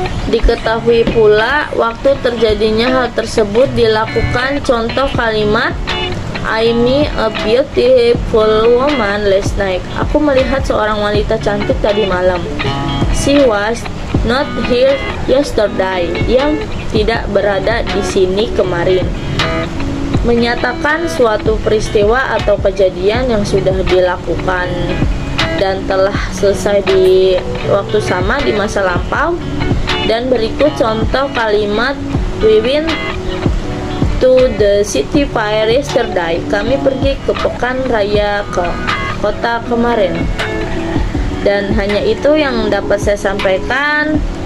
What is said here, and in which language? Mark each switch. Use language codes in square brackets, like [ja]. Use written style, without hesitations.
[id] Diketahui pula waktu terjadinya hal tersebut dilakukan. Contoh kalimat: [en] I met a beautiful woman last night. [id] Aku melihat seorang wanita cantik tadi malam. [en] She was not here yesterday. [id] Dia tidak berada di sini kemarin. Menyatakan suatu peristiwa atau kejadian yang sudah dilakukan dan telah selesai di waktu sama di masa lampau. Dan berikut contoh kalimat: [en] we went to the city fair yesterday. [id] Kami pergi ke pekan raya ke kota kemarin. Dan hanya itu yang dapat saya sampaikan.